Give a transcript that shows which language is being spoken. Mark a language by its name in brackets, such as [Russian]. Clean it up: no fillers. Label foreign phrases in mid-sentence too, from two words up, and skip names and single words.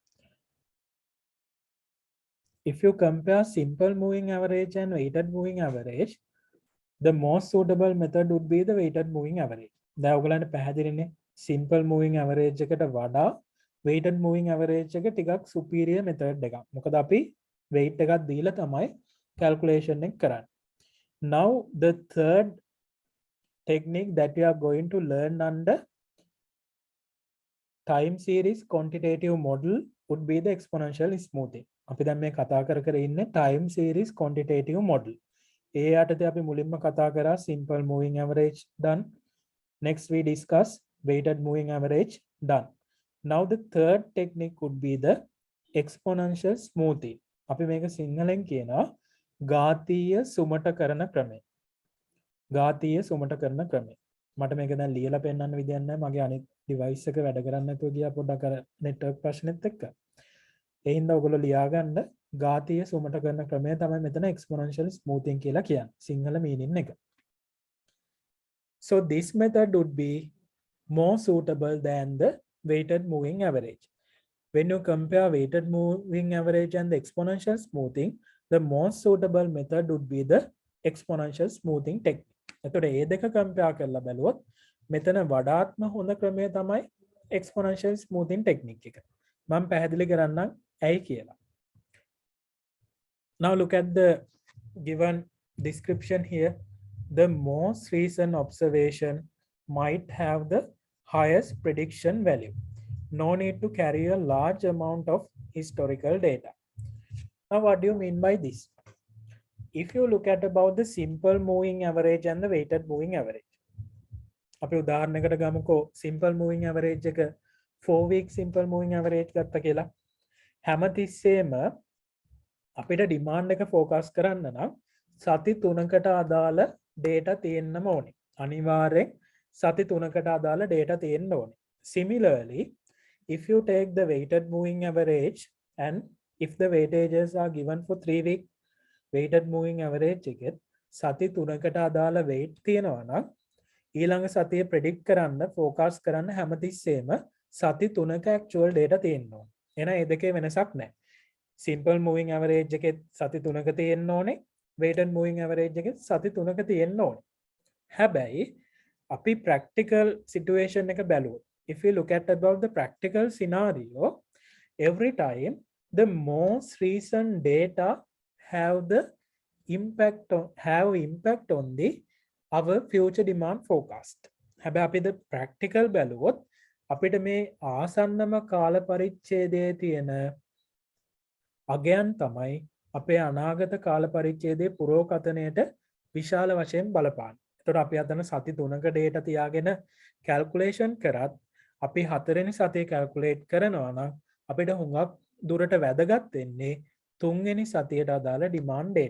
[English] If you compare simple moving average and weighted moving average, the most suitable method would be the weighted moving average. [Sinhala] දැන් ඔයගලන්ට පැහැදිලිනේ [English] simple moving average [Sinhala] එකට වඩා [English] weighted moving average [Sinhala] එක ටිකක් [English] superior method [Sinhala] එකක්. මොකද අපි weight එකක් දීලා තමයි calculation එක කරන්නේ. [English] Now the third technique that we are going to learn under time series quantitative model would be the exponential smoothing. [Sinhala] අපි දැන් මේ කතා කර ඉන්නේ [English] time series quantitative model. [Sinhala] ඒ යටතේ අපි මුලින්ම කතා කරා [English] simple moving average done. Next we discuss weighted moving average done. Now the third technique would be the exponential smoothing. [Sinhala] අපි මේක සිංහලෙන් කියනවා ඝාතීය සුමට කරන ක්‍රමය. ඝාතීය සුමට කරන ක්‍රමය. මට මේක දැන් ලියලා පෙන්නන්න විදියක් නැහැ. මගේ අනිත් device එක වැඩ කරන්නේ නැතුව ගියා පොඩ්ඩක් අර network ප්‍රශ්නෙත් එක්ක. ඒ හින්දා ඔයගොල්ලෝ ලියාගන්න ඝාතීය සුමට කරන ක්‍රමය තමයි මෙතන [English] exponential smoothing [Sinhala] කියලා කියන්නේ. සිංහල meaning එක. [English] So this method would be more suitable than the weighted moving average. When you compare weighted moving average and the exponential smoothing, the most suitable method would be the exponential smoothing technique. [Sinhala] එතකොට මේ දෙක compare කරලා බලුවොත් මෙතන වඩාත්ම හොඳ ක්‍රමය තමයි [English] exponential smoothing technique [Sinhala] එක. මම පැහැදිලි කරන්නම් ඇයි කියලා. [English] Now look at the given description here. The most recent observation might have the highest prediction value. No need to carry a large amount of historical data. Now what do you mean by this? If you look at about the simple moving average and the weighted moving average. [Sinhala] අපි උදාහරණයකට ගමුකෝ [English] simple moving average [Sinhala] එක [English] 4 week simple moving average [Sinhala] ගත්තා කියලා. හැමතිස්සෙම අපිට demand එක focus කරන්න නම් සති 3කට අදාළ data තියෙන්නම ඕනේ. අනිවාර්යෙන් සති 3කට අදාළ data තියෙන්න ඕනේ. [English] Similarly, if you take the weighted moving average and if the weightages are given for 3 week weighted moving average [Sinhala] එකෙත් සති 3කට අදාළ weight තියෙනවා නම් ඊළඟ සතියේ predict කරන්න focus කරන්න හැමතිස්සෙම සති 3ක actual data තියෙන්න ඕනේ. එහෙනම් මේ දෙකේ වෙනසක් නැහැ. [English] simple moving average [Sinhala] එකෙත් සති 3ක තියෙන්න ඕනේ. [English] weighted moving average [Sinhala] එකෙත් සති 3ක තියෙන්න ඕනේ. හැබැයි අපි practical situation එක බැලුවොත් [English] if we look at about the practical scenario, every time the most recent data have impact on the our future demand forecast. [Sinhala] හැබැයි අපි [English] the practical [Sinhala] බැලුවොත් අපිට මේ ආසන්නම කාල පරිච්ඡේදයේ තියෙන අගයන් තමයි අපේ අනාගත කාල පරිච්ඡේදයේ පුරෝකථනයට විශාල වශයෙන් බලපාන. එතකොට අපි අතන සති 3ක data තියාගෙන calculation කරත් අපි 4 වෙනි සතියේ calculate කරනවා නම් අපිට හුඟක් දුරට වැදගත් වෙන්නේ 3 වෙනි සතියට අදාළ demand data.